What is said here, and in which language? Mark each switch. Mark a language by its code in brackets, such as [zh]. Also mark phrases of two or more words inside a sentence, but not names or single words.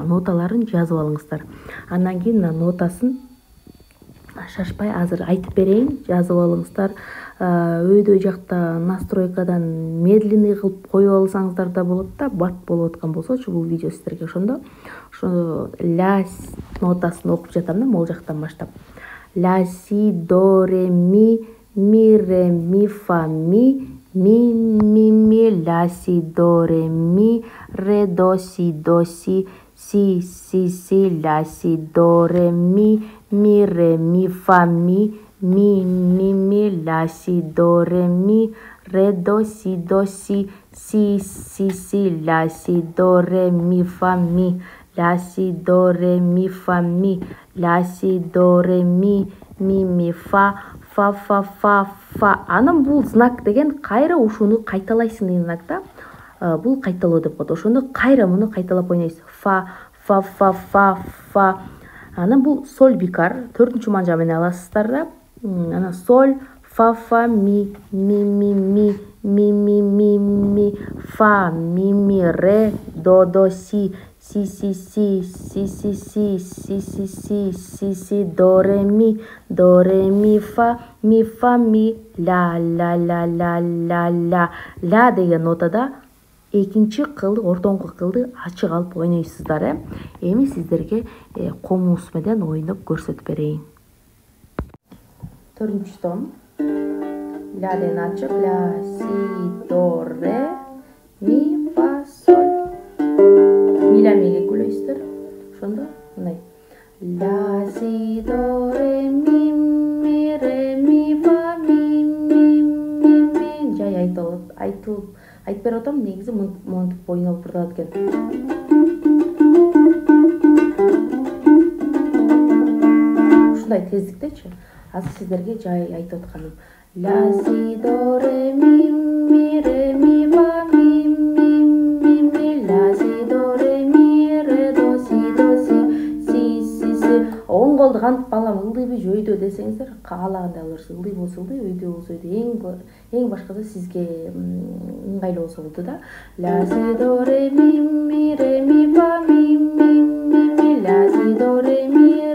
[ky] Ноталарын жазып алыңыздар. Андан кийин нотасын шашпай азыр айтып берейин, жазып алыңыздар. Өйдө жакта настройкадан медленный кылып коюп алсаңыздар да болот да, бат болуп аткан болсочу бул видео сиздерге. Ошондо ля нотасын окуп жатам да, могул жактан баштап. Ля си до ре ми ре ми фа ми ля си до ре ми ре до си си ля си до ре ми ре ми фа ми ля си до ре ми ре до си си ля си до ре ми фа ми ля си до ре ми фа ми ля си до ре ми фа. Анан бул знак деген кайра ушуну кайталайсың деген знак да. Бул кайталоо деп коет. Ошондо кайра муну кайталап ойнойсуз. Фа. Анан бул соль бикар, 4-чү манжа менен аласыздар да. Анан соль, фа ми фа ми ре до си до ре ми фа ми ля деген нотада экинчи кылды, ортоңку кылды ачык алып ойнойсуздар. Эми сиздерге комуус менен ойноп көрсөтүп берейин. 4-чү том. Ля деген ачык, ля си до ре ми фа соль. Милямиге күлөйсүздөр. Ошондо мындай. Ля си до ре ми ре ми фа ми. Жай айтып берип атам, негизи монтип ойнолуп турат экен. Ушундай тездиктечи. Азыр сиздерге жай айтып атканым. Ля си до ре ми ре ми фа ми ля си до ре ми ре до си. Оң колду кантип алам, ылдыйбы же өйдө десеңиздер, каалагандай алырсыз. Ылдый болсо ылдый, өйдө болсо өйдө. Эң башкысы сизге ыңгайлуу болсо болду да. Ля си до ре ми фа ми ля си до ре ми